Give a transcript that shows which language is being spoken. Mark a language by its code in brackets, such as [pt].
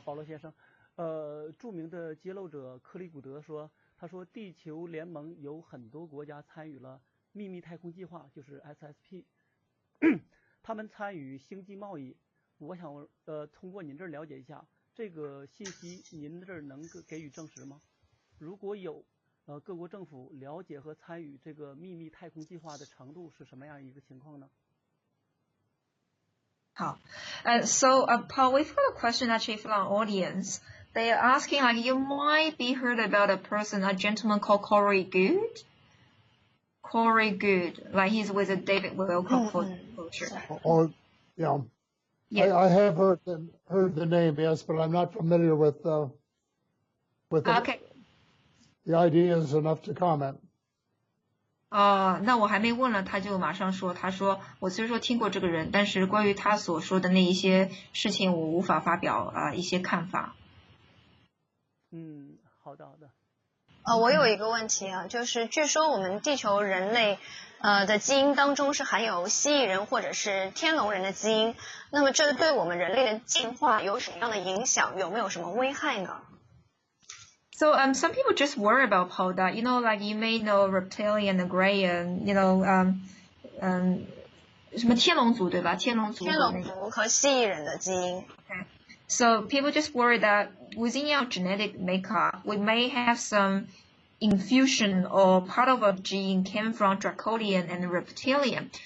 [zh] 保罗先生，著名的揭露者克里古德说，他说地球联盟有很多国家参与了秘密太空计划，就是 SSP， 他们参与星际贸易。我想通过您这儿了解一下这个信息，您这儿能给予证实吗？如果有，各国政府了解和参与这个秘密太空计划的程度是什么样一个情况呢？ [en] So Paul, we've got a question actually from our audience. They are asking, like, you might be heard about a gentleman called Corey Good. Corey Good, like he's with the David Wilcock culture. Yeah. Yeah. I have heard the name, yes, but I'm not familiar with Okay. the ideas enough to comment. [zh] 那我还没问了，他就马上说，他说我虽说听过这个人，但是关于他所说的那一些事情，我无法发表一些看法。好的。我有一个问题就是据说我们地球人类的基因当中是含有蜥蜴人或者是天龙人的基因，那么这对我们人类的进化有什么样的影响？有没有什么危害呢 [en] ？So some people just worry about Paul that, like you may know reptilian and gray and, [zh] 什么天龙族对吧？天龙族和蜥蜴人的基因。 [en] Okay. So people just worry that within our genetic makeup, we may have some infusion or part of a gene came from Draconian and reptilian.